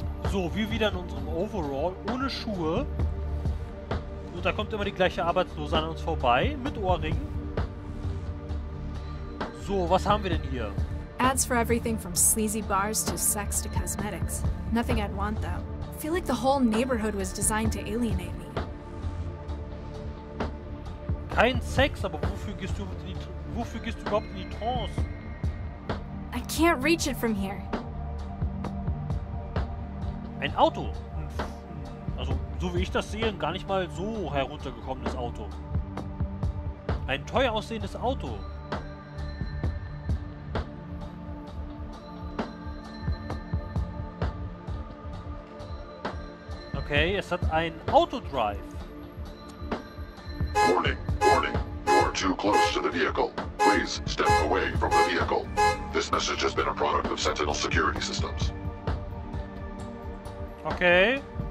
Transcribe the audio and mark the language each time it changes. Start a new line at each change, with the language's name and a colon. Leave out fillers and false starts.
German: So, wir wieder in unserem Overall, ohne Schuhe. Und da kommt immer die gleiche Arbeitslose an uns vorbei, mit Ohrringen. So, was haben wir denn hier?
English: Ads for everything from sleazy bars to sex to cosmetics. Nothing I'd want, though. I feel like the whole neighborhood was designed to alienate me.
German: Kein Sex, aber wofür gehst du überhaupt in die Trance?
English: I can't reach it from here.
German: Ein Auto. Also, so wie ich das sehe, gar nicht mal so heruntergekommenes Auto. Ein teuer aussehendes Auto. Okay, es hat ein Autodrive.
English: Warning, warning. You are too close to the vehicle. Please step away from the vehicle. This message has been a product of Sentinel security systems. Okay.